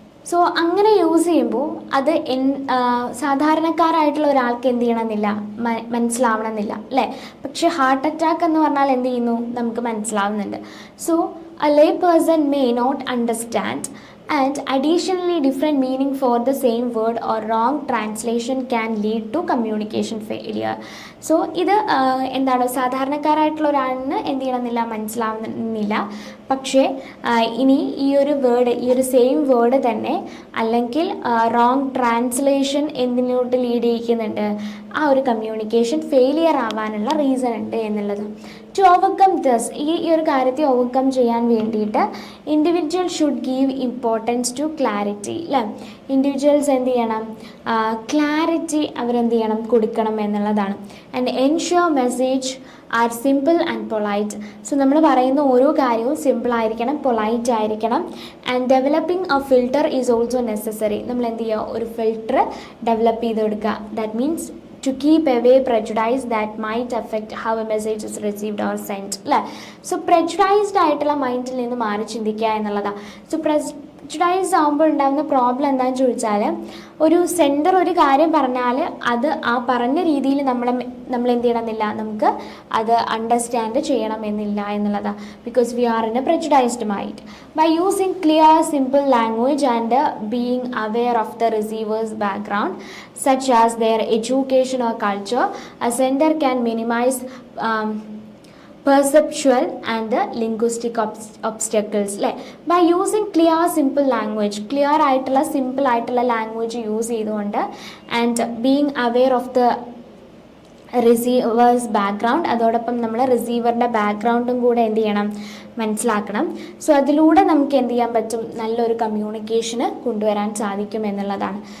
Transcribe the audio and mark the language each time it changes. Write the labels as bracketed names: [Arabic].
[Malayalam] So അങ്ങനെ use ചെയ്യുമ്പോൾ അത് സാധാരണക്കാരായിട്ടുള്ള ഒരാൾക്ക് എന്ത് ചെയ്യണമെന്നില്ല, മനസ്സിലാവണമെന്നില്ല, അല്ലേ. പക്ഷെ ഹാർട്ട് അറ്റാക്ക് എന്ന് പറഞ്ഞാൽ എന്ത് ചെയ്യുന്നു, നമുക്ക് മനസ്സിലാവുന്നുണ്ട്. So [English] a lay person may not understand and additionally different meaning for the same word or wrong translation can lead to communication failure. [Malayalam] So ഇത് എന്താണ് സാധാരണക്കാരായിട്ടുള്ള ഒരാളിന് എന്ത് ചെയ്യണമെന്നില്ല, മനസ്സിലാവുന്നില്ല. പക്ഷേ ഇനി ഈ ഒരു വേർഡ്, ഈ ഒരു സെയിം വേർഡ് തന്നെ അല്ലെങ്കിൽ റോങ് ട്രാൻസ്ലേഷൻ എന്തിനോട്ട് ലീഡ് ചെയ്യിക്കുന്നുണ്ട്, ആ ഒരു കമ്മ്യൂണിക്കേഷൻ ഫെയിലിയർ ആവാനുള്ള റീസൺ ഉണ്ട് എന്നുള്ളത്. [English] to overcome this, [Malayalam] ഈ ഒരു കാര്യത്തെ ഓവർകം ചെയ്യാൻ വേണ്ടിയിട്ട് [English] Individual should give importance to clarity അല്ലേ. [Malayalam] ഇൻഡിവിജ്വൽസ് എന്ത് ചെയ്യണം, ക്ലാരിറ്റി അവരെന്ത് ചെയ്യണം, കൊടുക്കണം എന്നുള്ളതാണ്. [English] And ensure message are simple and polite. [Malayalam] So നമ്മൾ പറയുന്ന ഓരോ കാര്യവും സിമ്പിൾ ആയിരിക്കണം, പൊളൈറ്റ് ആയിരിക്കണം. [English] And developing a filter is also necessary. [Malayalam] നമ്മൾ എന്ത് ചെയ്യുക, ഒരു ഫിൽട്ടർ ഡെവലപ്പ് ചെയ്ത് കൊടുക്കുക. [English] That means to keep away prejudice that might affect how a message is received or sent അല്ലേ. [Malayalam] സോ prejudiced ആയിട്ടുള്ള മൈൻഡിൽ നിന്ന് മാറി ചിന്തിക്കുക എന്നുള്ളതാണ്. സോ prejudiced ആകുമ്പോൾ ഉണ്ടാകുന്ന പ്രോബ്ലം എന്താണെന്ന് ചോദിച്ചാൽ, ഒരു സെൻഡർ ഒരു കാര്യം പറഞ്ഞാൽ അത് ആ പറഞ്ഞ രീതിയിൽ നമ്മൾ എന്ത് ചെയ്യണമെന്നില്ല, നമുക്ക് അത് അണ്ടർസ്റ്റാൻഡ് ചെയ്യണമെന്നില്ല എന്നുള്ളതാണ്. [English] Because we are in a prejudiced mind. By using clear simple language and being aware of the receiver's background such as their education or culture, a sender can minimize perceptual and linguistic obstacles അല്ലേ. By using clear simple language, [Malayalam] clear ആയിട്ടുള്ള simple ആയിട്ടുള്ള language use ചെയ്തുകൊണ്ട്, [English] and being aware of the receivers background, [Malayalam] അതോടൊപ്പം നമ്മൾ റിസീവറിൻ്റെ ബാക്ക്ഗ്രൗണ്ടും കൂടെ എന്ത് ചെയ്യണം, മനസ്സിലാക്കണം. സോ അതിലൂടെ നമുക്ക് എന്ത് ചെയ്യാൻ പറ്റും, നല്ലൊരു കമ്മ്യൂണിക്കേഷന് കൊണ്ടുവരാൻ സാധിക്കും എന്നുള്ളതാണ്.